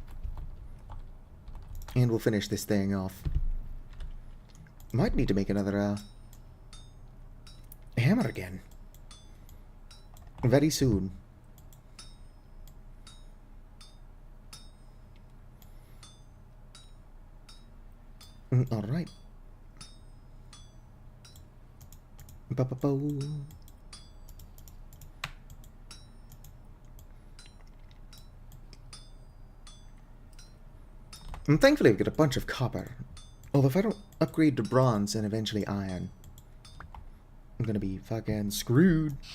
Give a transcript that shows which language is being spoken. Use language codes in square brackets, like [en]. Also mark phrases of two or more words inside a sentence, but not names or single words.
[en] And we'll finish this thing off. Might need to make another, hammer again. Very soon. Alright. Ba-ba-bo. And thankfully I've got a bunch of copper. Although if I don't upgrade to bronze and eventually iron, I'm gonna be fucking screwed.